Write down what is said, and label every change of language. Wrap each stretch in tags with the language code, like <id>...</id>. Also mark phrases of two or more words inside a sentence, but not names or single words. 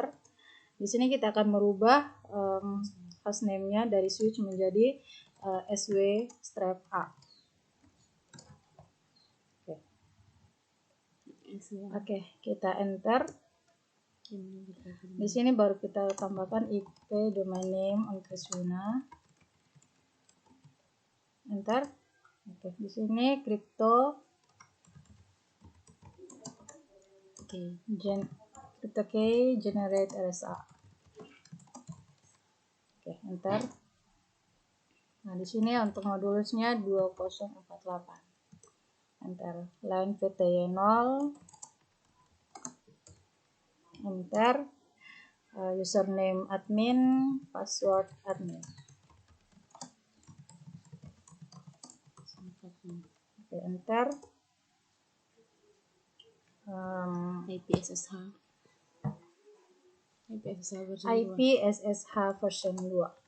<id>Di sini kita akan merubah hostname-nya dari switch menjadi sw-a. Oke, kita enter. Di sini baru kita tambahkan</id> <en>IP domain name</en> <id>Encriswina. Enter. Oke, di sini</id> <en>crypto key generate RSA.</en> <id>Oke, enter. Nah, di sini untuk modulusnya 2048.</id> <en>Enter. Line VTY 0.</en> <id>Enter.</id> <en>Username admin, password admin.</en> <id>Oke, enter.</id> <en>IP SSH version 2.</en>